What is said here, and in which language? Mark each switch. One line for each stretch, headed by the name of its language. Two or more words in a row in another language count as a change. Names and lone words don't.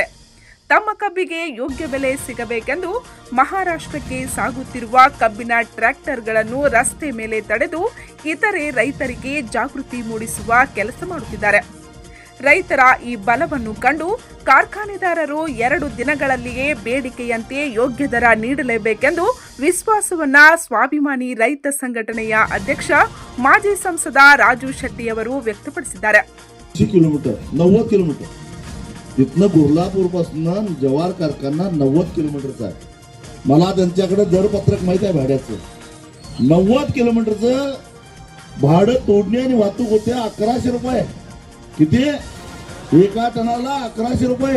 Kannada: ತಮ್ಮ ಕಬ್ಬಿಗೆ ಯೋಗ್ಯ ಬೆಲೆ ಸಿಗಬೇಕೆಂದು ಮಹಾರಾಷ್ಟ್ರಕ್ಕೆ ಸಾಗುತ್ತಿರುವ ಕಬ್ಬಿನ ಟ್ರ್ಯಾಕ್ಟರ್ಗಳನ್ನು ರಸ್ತೆ ಮೇಲೆ ತಡೆದು ಇತರೆ ರೈತರಿಗೆ ಜಾಗೃತಿ ಮೂಡಿಸುವ ಕೆಲಸ ಮಾಡುತ್ತಿದ್ದಾರೆ. ರೈತರ ಈ ಬಲವನ್ನು ಕಂಡು ಕಾರ್ಖಾನೆದಾರರು 2 ದಿನಗಳಲ್ಲಿಯೇ ಬೇಡಿಕೆಯಂತೆ ಯೋಗ್ಯ ದರ ನೀಡಲೇಬೇಕೆಂದು ವಿಶ್ವಾಸವನ್ನ ಸ್ವಾಭಿಮಾನಿ ರೈತ ಸಂಘಟನೆಯ ಅಧ್ಯಕ್ಷ ಮಾಜಿ ಸಂಸದ राजू शेट्टी ಅವರು ವ್ಯಕ್ತಪಡಿಸಿದ್ದಾರೆ.
Marathi: 90 किलोमीटर इथनं गुरलापूर पासून जवार कारखाना 90 किलोमीटरचा आहे. मला त्यांच्याकडे दरपत्रक माहिती आहे भाड्याचं. 90 किलोमीटरचं भाडं तोडणी आणि वाहतूक होते 1100 रुपये. किती? एका टनाला 1100 रुपये.